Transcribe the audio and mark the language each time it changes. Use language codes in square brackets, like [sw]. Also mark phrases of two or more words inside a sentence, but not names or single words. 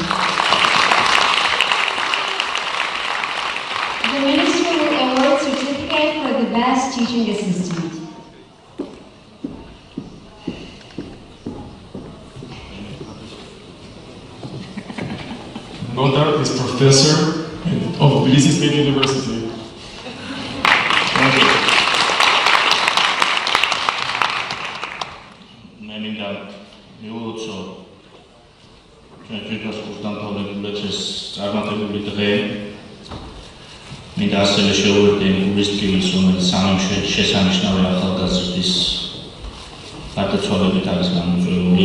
[en] The Minister will award certificate for the best teaching assistant. Nodar is professor of Tbilisi State University. [ka] მინდა მივულოცო ჩვენ თვითონ დამთავრებულებს წარმატებული დღე. მინდა ასევე შევუერთდე გულის ტკივილს, რომელიც სამში შესანიშნავი ახალგაზრდის გარდაცვალებით არის გამოწვეული.